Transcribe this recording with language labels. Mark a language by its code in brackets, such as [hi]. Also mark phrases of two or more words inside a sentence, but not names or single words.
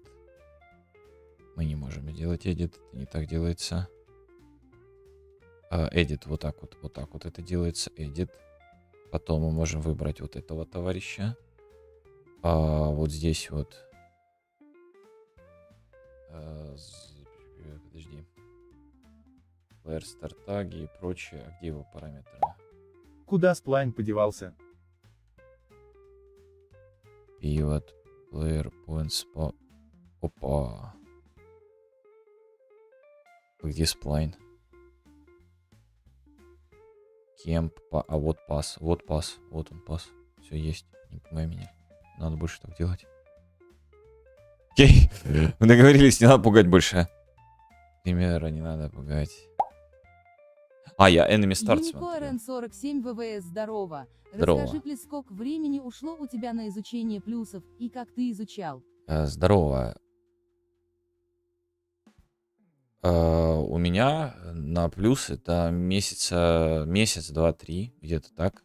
[ru] Мы не можем сделать edit. Это не так делается. Edit вот так вот это делается. Edit. Потом мы можем выбрать вот этого товарища. Вот здесь вот. Подожди. [en] Player start [ru] таги и прочее. А где его параметры? Куда сплайн подевался? [en] Pivot. Player points по... [ru] Опа. Где сплайн? Кемп. А вот пас. Вот пас. Вот он пас. Все есть. Не пугай меня. Надо больше так делать. Окей. Мы договорились, не надо пугать больше. Примера не надо пугать. Я [en] enemy start [ru] смотрю. Unicorn47 ВВС, здорово. Здорово. Расскажи, Плис, сколько времени ушло у тебя на изучение плюсов, и как ты изучал? Здорово. У меня на плюс это месяц, два, три, где-то так.